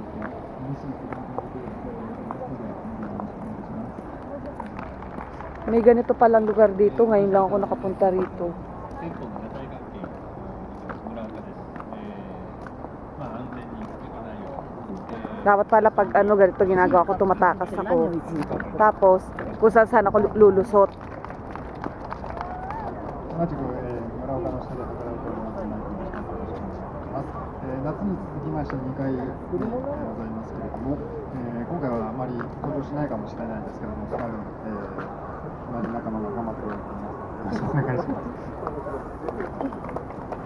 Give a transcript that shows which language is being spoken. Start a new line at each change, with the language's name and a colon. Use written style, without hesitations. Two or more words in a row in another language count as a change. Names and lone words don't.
Filipino: May ganito palang lugar dito. Ngayon lang ako nakapunta rito. Dapat pala pag ganito ginagawa ko, tumatakas ako. Tapos, kung saan ako lulusot.
Japanese: 同じく、村岡の下で働いております内藤と申します。夏に続きまして2回目でございますけれども、今回はあまり登場しないかもしれないんですけれども、その分、同じ仲間が頑張っておりますので、よろしくお願いします。